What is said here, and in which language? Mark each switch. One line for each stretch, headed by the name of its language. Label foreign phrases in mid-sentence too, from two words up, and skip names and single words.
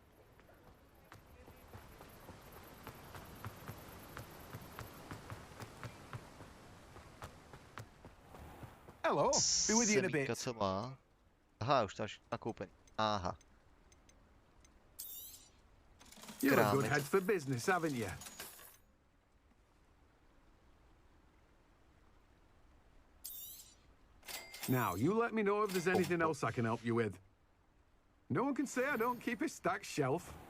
English: Hello, be with you in a bit.
Czech: Co má? Aha, už to máš nakoupený. Aha.
English: You're a good head for business, haven't you? Now, you let me know if there's anything else I can help you with. No one can say I don't keep a stacked shelf.